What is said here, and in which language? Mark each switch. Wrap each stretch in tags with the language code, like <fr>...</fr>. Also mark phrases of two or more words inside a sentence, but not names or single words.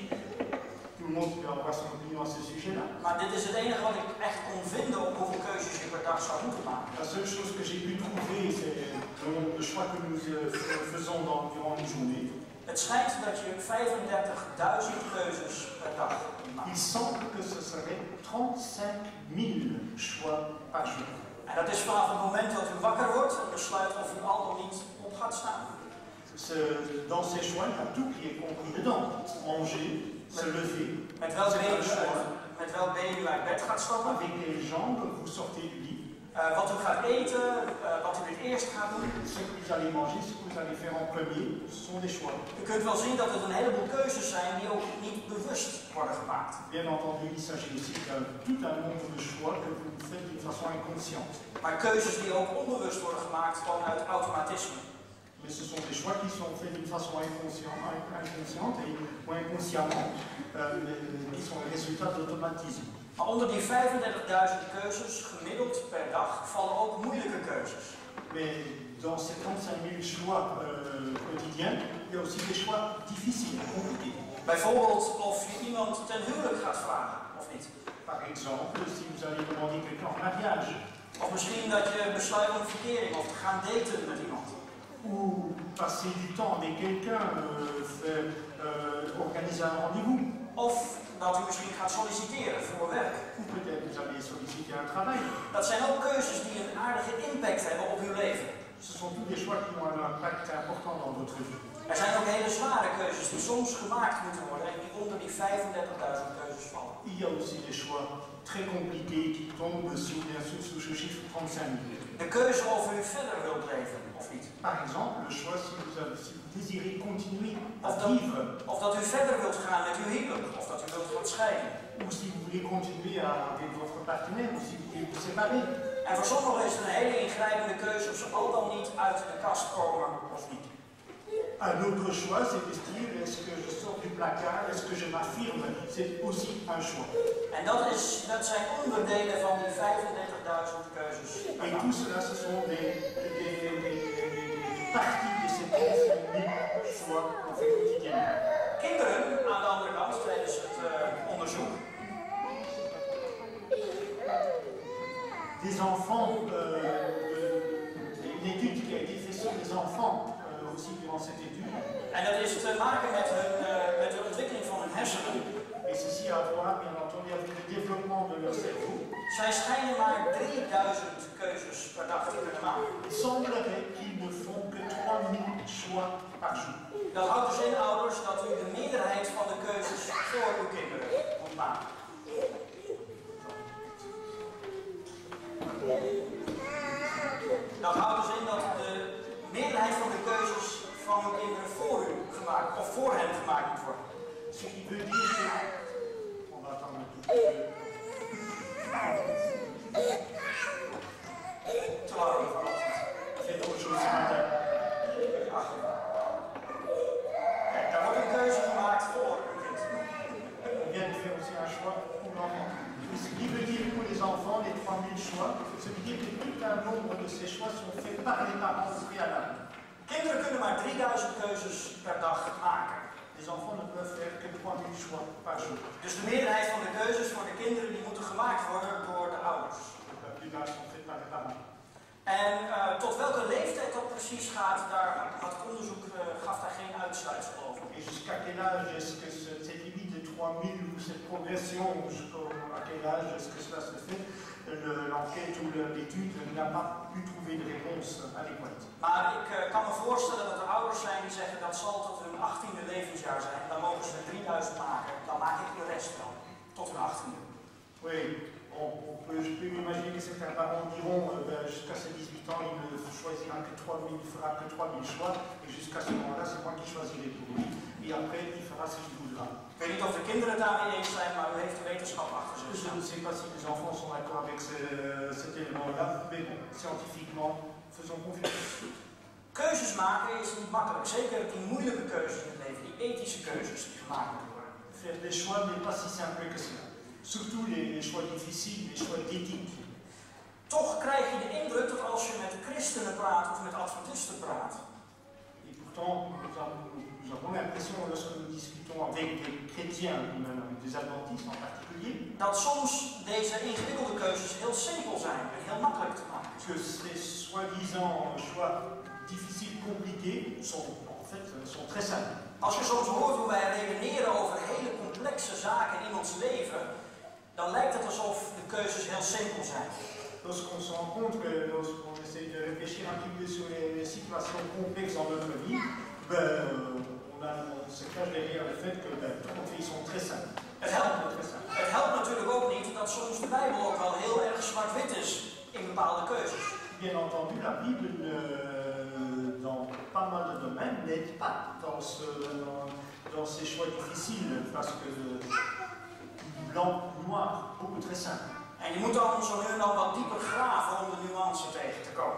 <fr>Tout le monde peut avoir son opinion à ce sujet-là.</fr> <nl>Maar dit is het enige wat ik echt kon vinden op hoeveel keuzes je per dag zou moeten maken.</nl> <fr>La seule chose que j'ai pu trouver, c'est le choix que nous faisons durant une journée.</fr> <nl>Het schijnt dat je 35.000 keuzes per dag maakt.</nl> <fr>Il semble que ce serait 35 000 choix par jour.</fr> <nl>En dat is vanaf het moment dat u wakker wordt en besluit of u al dan niet op gaat staan.</nl> <fr>Dans ces choix, il y a tout qui est compris dedans. Manger, se lever.</fr> <nl>Met welk been u uit bed gaat stappen.</nl> <fr>Avec les jambes, vous sortez du lit.</fr> <nl>Wat u gaat eten, wat u het eerst gaat doen.</nl> <fr>Ce que vous allez manger, ce que vous allez faire en premier, ce sont des choix.</fr> <nl>U kunt wel zien dat het een heleboel keuzes zijn die ook niet bewust worden gemaakt.</nl> <fr>Bien entendu, il s'agit aussi de tout un nombre de choix que vous faites d'une façon inconsciente.</fr> <nl>Maar keuzes die ook onbewust worden gemaakt gewoon uit automatisme.</nl> <fr>Mais ce sont des choix qui sont faits d'une façon inconsciente ou inconsciemment, qui sont le résultat d'automatisme.</fr> <nl>Maar onder die 35.000 keuzes gemiddeld per dag vallen ook moeilijke keuzes.</nl> <fr>Mais dans ces 35 000 choix quotidiens, il y a aussi des choix difficiles, compliqués.</fr> <nl>Bijvoorbeeld of je iemand ten huwelijk gaat vragen, of niet.</nl> <fr>Par exemple, si vous allez demander quelqu'un en mariage.</fr> <nl>Of misschien dat je besluit om verkering of te gaan daten met iemand.</nl> <fr>Ou passer du temps avec quelqu'un, organiser un rendez-vous.</fr> <nl>Of dat u misschien gaat solliciteren voor werk.</nl> <fr>Ou peut-être vous allez solliciter un travail.</fr> <nl>Dat zijn ook keuzes die een aardige impact hebben op uw leven.</nl> <fr>Ce sont tous des choix qui ont un impact important dans votre vie.</fr> <nl>Er zijn ook hele zware keuzes die soms gemaakt moeten worden en die onder die 35.000 keuzes vallen.</nl> <fr>Il y a aussi des choix très compliqués qui tombent sous ce chiffre 35 000.</fr> <nl>De keuze of u verder wilt leven of niet.</nl> <fr>Par exemple, le choix si vous désirez continuer à vivre.</fr> <nl>Of dat u verder wilt gaan met uw huwelijk, of dat u wilt gaan scheiden.</nl> <fr>Ou si vous voulez continuer avec votre partenaire, ou si vous voulez vous séparer.</fr> <nl>En voor sommigen is het een hele ingrijpende keuze of ze al dan niet uit de kast komen of niet.</nl> <fr>Un autre choix, c'est de se dire, est-ce que je sors du placard, est-ce que je m'affirme? C'est aussi un choix.</fr> <nl>En dat zijn onderdelen van die 35.000 keuzes.</nl> <fr>Et tout cela, ce sont des parties de ces 35 000 choix qu'on fait quotidiennement.</fr> <nl>Kinderen, aan de andere kant, tijdens het onderzoek.</nl> <fr>Des enfants, une étude qui a été faite sur les enfants aussi durant cette étude.</fr> <nl>En dat is te maken met de ontwikkeling van hun hersenen.</nl> <fr>Et ceci a à voir, bien entendu, avec le développement de leur cerveau.</fr> <nl>Zij schijnen maar 3000 keuzes per dag te kunnen maken.</nl> <fr>Il semblerait qu'ils ne font que 3000 choix par jour.</fr> <nl>Dat houdt dus in, ouders, dat u de meerderheid van de keuzes voor uw kinderen moet maken. Dat houdt dus in dat de meerderheid van de keuzes van uw kinderen voor u gemaakt, of voor hen gemaakt moet worden.</nl> <fr>Ce qui veut dire que... On va attendre un tout petit peu.</fr> <nl>Te laat vanochtend.</nl> <fr>Faites autre chose ce matin.</fr> <nl>Kijk, daar wordt een keuze gemaakt voor uw kind.</nl> <fr>On vient de faire aussi un choix pour l'enfant. Ce qui veut dire pour les enfants, les 3000 choix, ça veut dire que tout un nombre de ces choix sont faits par les parents au préalable.</fr> <nl>Kinderen kunnen maar 3000 keuzes per dag maken.</nl> <fr>Les enfants ne peuvent faire que 3000 choix par jour.</fr> <nl>Dus de meerderheid van de keuzes voor de kinderen die moeten gemaakt worden door de ouders.</nl> <fr>La plupart sont faits par les parents.</fr> <nl>En tot welke leeftijd dat precies gaat, daar had het onderzoek gaf daar geen uitsluitsel over.</nl> <fr>Et jusqu'à quel âge est-ce que cette limite de 3000 ou cette progression, à quel âge est-ce que cela se fait? L'enquête ou l'étude n'a pas pu trouver de réponse adéquate.</fr> <nl>Maar ik kan me voorstellen dat er ouders zijn die zeggen dat zal tot hun 18e levensjaar zijn. Dan mogen ze er 3000 maken. Dan maak ik de rest wel. Tot hun 18e.</nl> <fr>Oui, je peux imaginer que certains parents diront jusqu'à ses 18 ans, il ne choisira que 3000, il fera que 3000 choix, et jusqu'à ce moment-là, c'est moi qui choisirai pour lui, et après, il fera ce qu'il voudra.</fr> <nl>Ik weet niet of de kinderen het daarmee eens zijn, maar u heeft de wetenschap achter zich.</nl> <fr>Je ne sais pas si les enfants sont d'accord avec cet élément-là, mais bon, scientifiquement, faisons confiance.</fr> <nl>Keuzes maken is niet makkelijk. Zeker die moeilijke keuzes in het leven, die ethische keuzes die gemaakt moeten worden.</nl> <fr>Faire des choix n'est pas si simple que cela. Surtout les choix difficiles, les choix d'éthique.</fr> <nl>Toch krijg je de indruk dat als je met christenen praat of met adventisten praat.</nl> <fr>Et pourtant, nous avons l'impression, lorsque nous discutons avec des chrétiens, ou même avec des adventistes en particulier,</fr> <nl>Dat soms deze ingewikkelde keuzes heel simpel zijn en heel makkelijk te maken.</nl> <fr>que ces soi-disant choix difficiles, compliqués, sont très simples.</fr> <nl>Als je soms hoort hoe wij redeneren over hele complexe zaken in ons leven, dan lijkt het alsof de keuzes heel simpel zijn.</nl> <fr>Lorsqu'on se rend compte que lorsqu'on essaie de réfléchir un petit peu sur les situations complexes dans notre vie, on se cache derrière le fait que toutes nos vies sont très simples.</fr> <nl>Het helpt natuurlijk ook niet dat soms de Bijbel ook wel heel erg zwart-wit is in bepaalde keuzes.</nl> <fr>Bien entendu, la Bible, dans pas mal de domaines, n'aide pas dans ces choix difficiles, parce que blanc, noir, beaucoup très simple.</fr> <nl>En je moet dan zo nu en dan wat dieper graven om de nuance tegen te komen.</nl>